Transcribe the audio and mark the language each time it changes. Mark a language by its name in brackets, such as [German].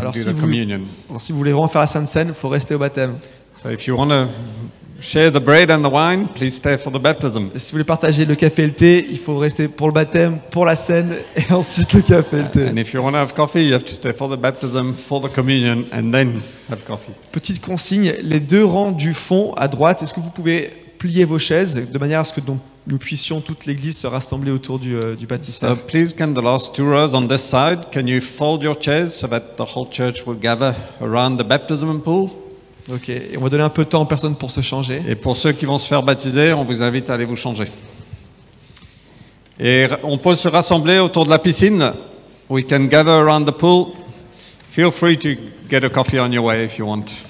[French] Alors [English] do [French] si, [English] the communion. [French] alors si vous voulez vraiment faire la Sainte Seine, il faut rester au baptême. [English] So if you want to share the bread and the wine, please stay for the baptism. [French] Et si vous voulez partager le café et le thé, il faut rester pour le baptême, pour la Seine et ensuite le café et le thé. [English] And if you want to have coffee, you have to stay for the baptism, for the communion, and then have coffee. [French] Petite consigne, les deux rangs du fond à droite, est-ce que vous pouvez plier vos chaises de manière à ce que nous puissions toute l'église se rassembler autour du [English] So [French] baptistère. [English] please, can the last two rows on this side, can you fold your chairs so that the whole church will gather around the baptism pool? [French] Ok, et on va donner un peu de temps aux personnes pour se changer. Et pour ceux qui vont se faire baptiser, on vous invite à aller vous changer. Et on peut se rassembler autour de la piscine. [English] We can gather around the pool. Feel free to get a coffee on your way if you want.